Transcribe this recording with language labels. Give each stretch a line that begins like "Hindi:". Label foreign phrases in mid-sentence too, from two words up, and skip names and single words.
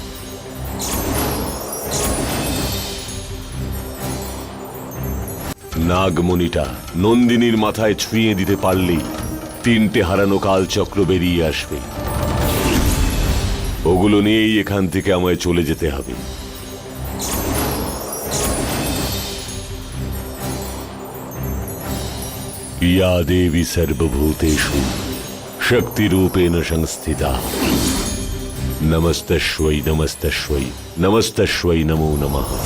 Bangla: নাগমণিটা নন্দিনীর মাথায় ছুঁয়ে দিতে পারলেই 3টে হারানো কালচক্র বেরিয়ে আসবে। ওগুলো নিয়েই এখান থেকে আমায় চলে যেতে হবে।
Sanskrit: या देवी सर्वभूतेषु शक्तिरूपेण संस्थिता नमस्तस्यै नमस्तस्यै नमस्तस्यै नमो नमः।